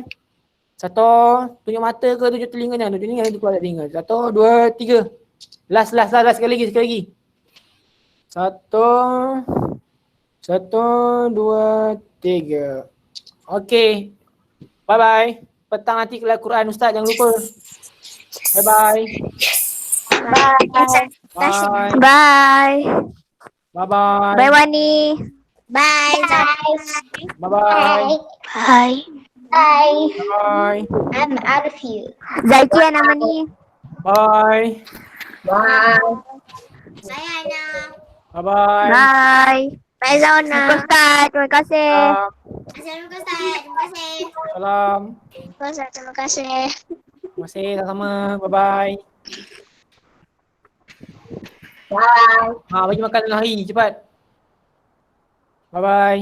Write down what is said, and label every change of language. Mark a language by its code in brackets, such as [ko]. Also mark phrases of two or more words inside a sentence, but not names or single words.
[ms] Satu, tunjuk mata ke, tunjuk telinganya. Tunjuk telinga, itu keluar dari telinga. Satu, dua, tiga. Last. Sekali lagi. Satu, dua, tiga. [en] Okay. Bye-bye. [ms] Petang nanti kelas Quran Ustaz, jangan lupa. [en] Bye-bye. Bye. Bye. Bye. Bye-bye. Bye Wani. Bye, guys. Bye-bye. Bye. Bye. Bye. I'm out of here. [ms] Zaki ya nama ni. [en] Bye. Bye. Bye, Ana. Bye-bye. Bye. Bye [ms] Zona. Ustaz, terima kasih. Assalamualaikum, Ustaz. Terima kasih. Salam. Terima kasih. Terima kasih sama-sama. [en] Bye-bye. Bye. [ms] Bagi makan tengah hari cepat. [en] Bye-bye.